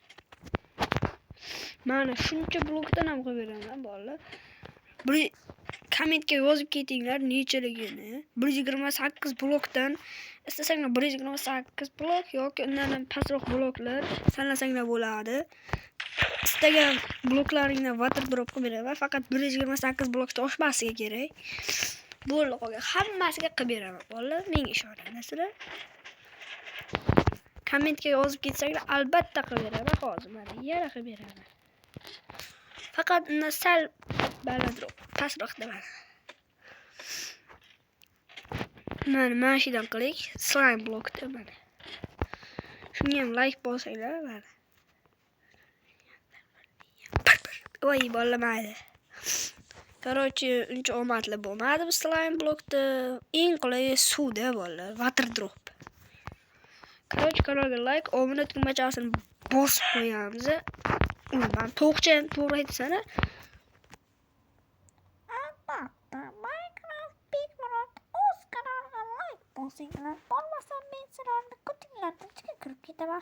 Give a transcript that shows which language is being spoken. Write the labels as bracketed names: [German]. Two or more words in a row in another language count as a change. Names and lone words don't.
[Uzbek] Mana shuncha blokdan ham qilib beraman bolalar. Bir kommentga yozib ketinglar nechaligini. 128 blokdan istasanglar 128 blok yoki undan ham pastroq bloklar tanlasanglar bo'ladi. Istagan bloklaringni [English] water drop [Uzbek] qilib beraman. Faqat 128 blokda oshmasligi kerak. Bo'ldi, qolgan hammasiga qilib beraman. Bolalar, menga ishonasizlar. Kommentga yozib ketsanglar albatta qilib beraman. Hozir mana yana qilib beraman. Faqat undan sal balandroq, pastroq deman. Mana shudan qiling. Slime blokda mana. Shunga ham like bosinglar mana. Voy, bolamaydi. Короче, uncha omadli bo'lmadi bu slime blokda. Eng qulayi suvda bolalar, [English] water drop. [Uzbek] Короче, kanalga like, obuna tugmachasini bosib qo'yamiz. Ben to'g'ri aytsana. Albatta, Minecraft Bigmurod o'z kanaliga like bosinglar. Bo'lmasa men sizlarni kutinglardan chiqib kirib ketaman.